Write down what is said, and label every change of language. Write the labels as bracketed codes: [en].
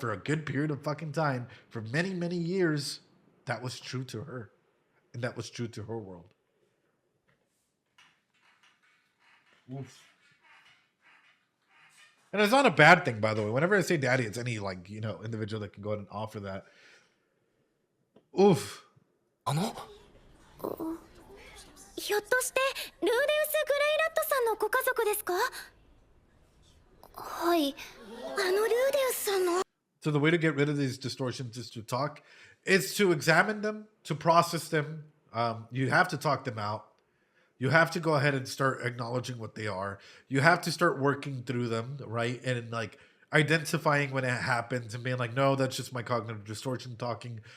[en] For a good period of fucking time, for many, many years, that was true to her. And that was true to her world. Oof. And it's not a bad thing, by the way. Whenever I say daddy, it's any, like, you know, individual that can go ahead and offer that. Oof. [ja] ひょっとしてルーデウス・グレイラットさんのご家族ですか？はい。ルーデウスさんの [en] So the way to get rid of these distortions is to talk. It's to examine them, to process them. You have to talk them out. You have to go ahead and start acknowledging what they are. You have to start working through them, right? And like identifying when it happens and being like, no, that's just my cognitive distortion talking.